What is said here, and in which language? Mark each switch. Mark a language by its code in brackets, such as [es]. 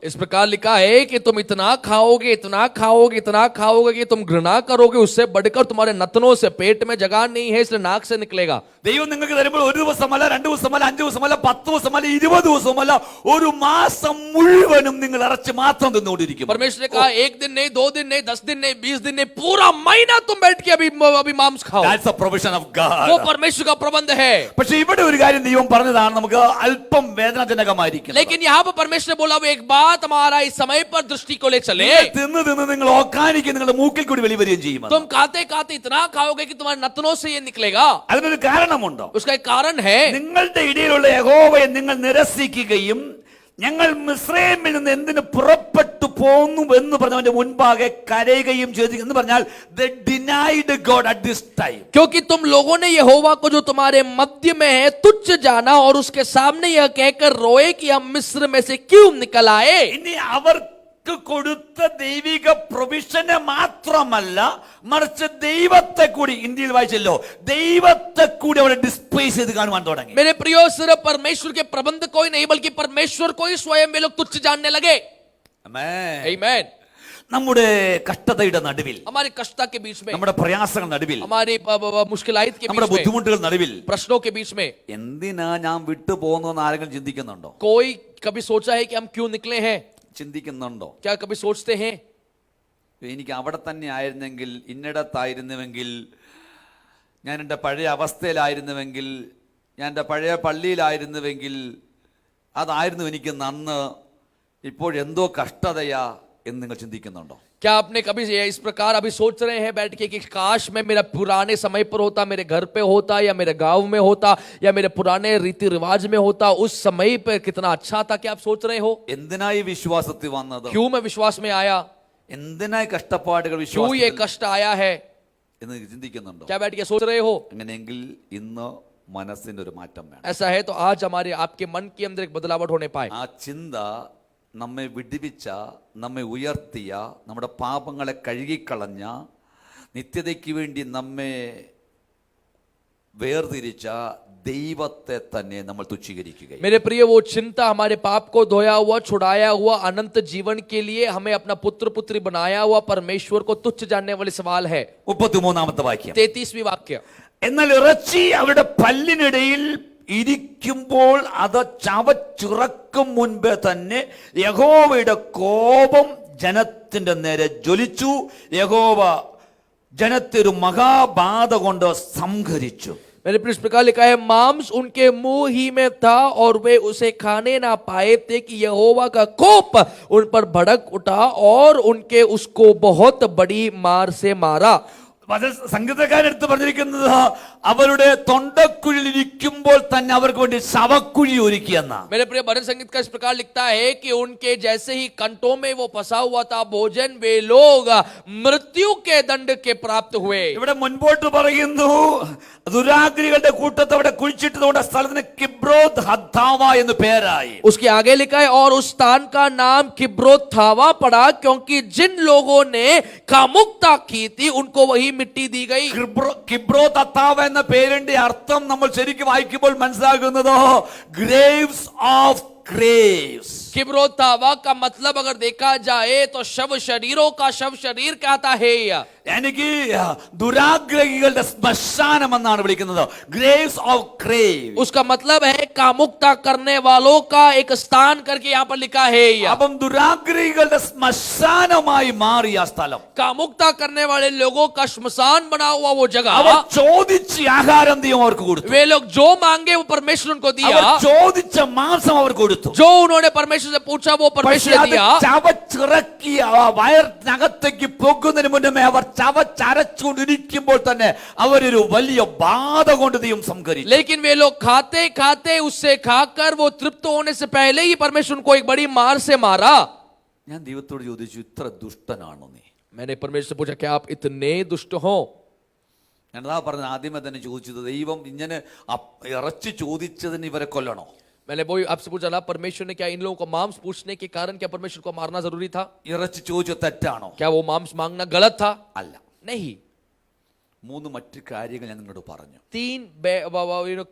[hi] इस प्रकार लिखा है कि तुम इतना खाओगे, इतना खाओगे, इतना खाओगे कि तुम घृणा करोगे, उससे बढ़कर तुम्हारे नतनों से पेट में जगह नहीं है, इसलिए नाक से निकलेगा। [ml] ദൈവം നിങ്ങൾക്ക് തരുമ്പോൾ 1 ദിവസമല്ല, 2 ദിവസമല്ല, 5 ദിവസമല്ല, 10 ദിവസമല്ല, 20 ദിവസമല്ല, 1 മാസം മുഴുവനും നിങ്ങൾ ഇറച്ചി മാത്രം തിന്നുകൊണ്ടിരിക്കും. [hi] परमेश्वर ने कहा 1 दिन नहीं, 2 दिन नहीं, 10 दिन नहीं, 20 दिन नहीं, पूरा महीना तुम बैठ के अभी मांस खाओ। [en] That's the provision of God. [hi] वो परमेश्वर का प्रबंध है। [ml] പക്ഷേ ഇവിടെ ഒരു കാര്യം ദൈവം പറഞ്ഞതാണ് നമുക്ക് അല്പം വേദനാജനകമായിരിക്കും. [hi] लेकिन यहाँ पर परमेश्वर ने बोला, वो एक बात हमारा इस समय पर दृष्टि को ले चले। [ml] തിന്ന് നിങ്ങൾ ഓക്കാനിക്കും, നിങ്ങളുടെ മൂക്കിൽ കൂടി വെളി വരികയും ചെയ്യും. [hi] तुम खाते खाते इतना खाओगे कि तुम्हारे नतनों से ये निकलेगा। [ml] അതിനൊരു കാരണമുണ്ടോ? [hi] उसका एक कारण है। [ml] നിങ്ങളുടെ ഇടയിലുള്ള യഹോവയെ നിങ്ങൾ നിരസിക്കുകയും ഞങ്ങൾ മിസ്രൈമിൽ നിന്ന് എന്തിന് പുറപ്പെട്ടു പോന്നു എന്ന് പറഞ്ഞവന്റെ മുൻപാകെ കരയുകയും ചെയ്തു എന്ന് പറഞ്ഞാൽ [en] they denied God at this time. [hi] क्योंकि तुम लोगों ने यहोवा को जो तुम्हारे मध्य में है तुच्छ जाना और उसके सामने यह कहकर रोए कि हम मिस्र में से क्यों निकल आए। [ml] ഇനി അവർക്ക് കൊടുത്ത ദൈവിക പ്രൊവിഷനെ മാത്രമല്ല മറിച്ച് ദൈവത്തെ കൂടി ഇന്ത്യയിൽ വായിച്ചല്ലോ ദൈവത്തെ കൂടി അവിടെ ഡിസ്പ്ലേസ് ചെയ്ത് കാണുവാൻ തുടങ്ങി. [hi] मेरे प्रियो सिर्फ परमेश्वर के प्रबंध को ही नहीं बल्कि परमेश्वर को ही स्वयं वे लोग तुच्छ जानने लगे। [ml] ആമേൻ. [hi] आमीन। [ml] നമ്മുടെ കഷ്ടതയുടെ നടുവിൽ [hi] हमारी कष्टता के बीच में, [ml] നമ്മുടെ പ്രയാസങ്ങൾ നടുവിൽ [hi] हमारी मुश्किलात के [ml] നമ്മുടെ [hi] बीच में, [ml] ബുദ്ധിമുട്ടുകൾ നടുവിൽ [hi] प्रश्नों के बीच में [ml] എന്തിനാ ഞാൻ വിട്ടു പോകുന്നതെന്ന് ആരെങ്കിലും ചിന്തിക്കുന്നുണ്ടോ? [hi] कोई कभी सोचा है कि हम क्यों निकले हैं? [ml] ചിന്തിക്കുന്നുണ്ടോ? [hi] क्या कभी सोचते हैं [ml] എനിക്ക് അവിടെ തന്നെ ആയിരുന്നെങ്കിൽ ഇന്നിടത്തായിരുന്നുവെങ്കിൽ ഞാൻ എൻ്റെ പഴയ അവസ്ഥയിലായിരുന്നുവെങ്കിൽ ഞാൻ എൻ്റെ പഴയ പള്ളിയിലായിരുന്നുവെങ്കിൽ അതായിരുന്നു എനിക്ക് നന്ന് ഇപ്പോഴെന്തോ കഷ്ടതയാ എന്ന് നിങ്ങൾ ചിന്തിക്കുന്നുണ്ടോ? [hi] क्या आपने कभी इस प्रकार अभी सोच रहे हैं बैठ के कि काश मैं मेरा पुराने समय पर होता, मेरे घर पे होता या मेरे गांव में होता या मेरे पुराने रीति रिवाज में होता, उस समय पर कितना अच्छा था? क्या आप सोच रहे हो [ml] എന്തിനായി വിശ്വാസത്തിൽ വന്നത്? [hi] क्यों मैं विश्वास में आया, [ml] എന്തിനായി കഷ്ടപ്പാടുകൾ [hi] क्यों ये [ml] വിശ്വാസത്തിൽ [hi] कष्ट आया है? [ml] എന്ന് ചിന്തിക്കുന്നുണ്ടോ? [hi] क्या बैठ के सोच रहे हो? [ml] അങ്ങനെയെങ്കിൽ ഇന്ന് മനസ്സിന്റെ ഒരു മാറ്റം വേണം. [hi] ऐसा है तो आज हमारे आपके मन के अंदर एक बदलावट होने पाए। [ml] ആ ചിന്ത നമ്മെ വിടുവിച്ച, നമ്മെ ഉയർത്തിയ, നമ്മുടെ പാപങ്ങളെ കഴുകിക്കളഞ്ഞ, നിത്യതയ്ക്ക് വേണ്ടി നമ്മെ വേർതിരിച്ച ദൈവത്തെ തന്നെ നമ്മൾ തുച്ഛീകരിക്കുകയും [hi] मेरे प्रिय वो चिंता हमारे पाप को धोया हुआ, छुड़ाया हुआ, अनंत जीवन के लिए हमें अपना पुत्र पुत्री बनाया हुआ परमेश्वर को तुच्छ जानने वाले सवाल है। [ml] 33-ാമത്തെ വാക്യം. [hi] 33वीं वाक्य। [ml] എന്നാൽ ഇറച്ചി അവരുടെ പല്ലിനിടയിൽ ഇരിക്കുമ്പോൾ അത് ചവച്ചുറക്കും മുൻപേ തന്നെ യഹോവയുടെ കോപം ജനത്തിന്റെ നേരെ ജ്വലിച്ചു. യഹോവ ജനത്തെ ഒരു മഹാബാധ കൊണ്ട് സംഹരിച്ചു. [hi] मेरे प्रिय, इस प्रकार लिखा है, मांस उनके मुंह ही में था और वे उसे खाने ना पाए थे कि यहोवा का कोप उन पर भड़क उठा और उनके उसको बहुत बड़ी मार से मारा। [ml] സംഗീതക്കാരെടുത്ത് പറഞ്ഞിരിക്കുന്നത് അവരുടെ തൊണ്ടക്കുഴിയിൽ ഇരിക്കുമ്പോൾ തന്നെ അവർക്ക് വേണ്ടി ശവക്കുഴി ഒരുക്കിയെന്ന. [hi] मेरे प्रिय, भजन संगीत का इस प्रकार लिखता है कि उनके जैसे ही कंठों में वो फंसा हुआ था भोजन, वे लोग मृत्यु के दंड के प्राप्त हुए। [ml] ഇവിടെ മുൻപോട്ട് പറയുന്നു ദുരാഗ്രികളുടെ കൂട്ടത്തെ അവിടെ കുഴിച്ചിട്ടതുകൊണ്ട് സ്ഥലത്തിന് കിബ്രോത്ത് ഹദ്ദാവ എന്ന് പേരായി. [hi] उसके आगे लिखा है, और उस स्थान का नाम किब्रोत थावा पड़ा क्योंकि जिन लोगों ने कामुकता की थी उनको वही मिट्टी दी गई। [ml] കിബ്രോത്ത് ഹദ്ദാവ എന്ന പേരിന്റെ അർത്ഥം നമ്മൾ ശരിക്കും വായിക്കുമ്പോൾ മനസ്സിലാകുന്നത് [en] Graves of graves. [hi] किब्रोत थावा का मतलब अगर देखा जाए तो शव शरीरों का शव शरीर कहता है। [ml] എനിക്ക് ദുരാഗ്രഹികളുടെ ശ്മശാനം എന്നാണ് വിളിക്കുന്നത്. [en] Graves of graves. [hi] उसका मतलब है कामुकता करने वालों का एक स्थान करके यहाँ पर लिखा है। [ml] അപ്പം ദുരാഗ്രഹികളുടെ ശ്മശാനമായി മാറിയ സ്ഥലം, [hi] कामुकता करने वाले लोगों का श्मशान बना हुआ वो जगह, [ml] അവർ ചോദിച്ച ആഹാരം ദൈവം അവർക്ക് കൊടുത്തു. [hi] वे लोग जो मांगे वो परमेश्वर उनको दिया, [ml] അവർ ചോദിച്ച മാംസം അവർ കൊടുത്തു. [hi] जो उन्होंने परमेश्वर से पूछा वो परमेश्वर ने दिया। [ml] ചവച്ചിറക്കി വയറിനകത്തേക്ക് പോകുന്നതിന് മുന്നേ അവർ ചവച്ചരച്ചുകൊണ്ടിരിക്കുമ്പോൾ തന്നെ അവരൊരു വലിയ ബാധ കൊണ്ട് ദൈവം സംഹരിച്ചു. [hi] लेकिन वे लोग खाते खाते उससे खाकर वो तृप्त होने से पहले ही परमेश्वर उनको एक बड़ी मार से मारा। [ml] ഞാൻ ദൈവത്തോട് ചോദിച്ചു, ഇത്ര ദുഷ്ടനാണോ നീ? [hi] मैंने परमेश्वर से पूछा, क्या आप इतने दुष्ट हो? [ml] ഞാൻ അതാ പറഞ്ഞ ആദ്യമേ തന്നെ ചോദിച്ചത്, ദൈവം ഇങ്ങനെ ഇറച്ചി ചോദിച്ചതിന് ഇവരെ കൊല്ലണോ? [hi] मैंने वही आपसे पूछा ना, परमेश्वर ने क्या इन लोगों को मांस पूछने के कारण क्या परमेश्वर को मारना जरूरी था? [ml] ഇറച്ചി ചോദിച്ച തെറ്റാണോ? [hi] क्या वो मांस मांगना गलत था? [ml] അല്ല. [hi] नहीं। [ml] മൂന്ന് മറ്റു കാര്യങ്ങൾ ഞാൻ നിങ്ങളോട് പറഞ്ഞു.